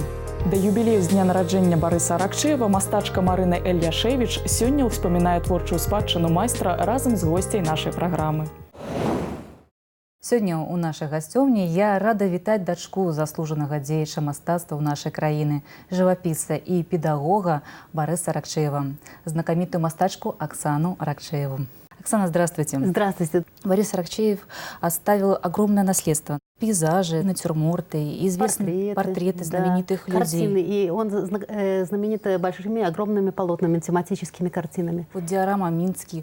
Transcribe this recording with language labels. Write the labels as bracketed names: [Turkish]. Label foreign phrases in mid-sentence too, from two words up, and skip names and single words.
[Belarusian] Да юбілею з дня нараджэння Барыса Аракчеева мастачка Марына Эльяшевіч сёння ўспамінае творчую спадчыну майстра разам з госцяй нашай праграмы. Сёння ў нашай гасцёўні я рада вітаць дачку заслужанага дзеяча мастацтва ў нашай краіны, жывапісца і педагога Барыса Аракчеева, знакамітую мастачку Оксану Аракчееву. [Russian] Оксана, здравствуйте. Здравствуйте. Борис Аракчеев оставил огромное наследство. Пейзажи, натюрморты, известные портреты знаменитых людей. Картины. И он знаменит большими, огромными полотнами, тематическими картинами. Вот диорама «Минский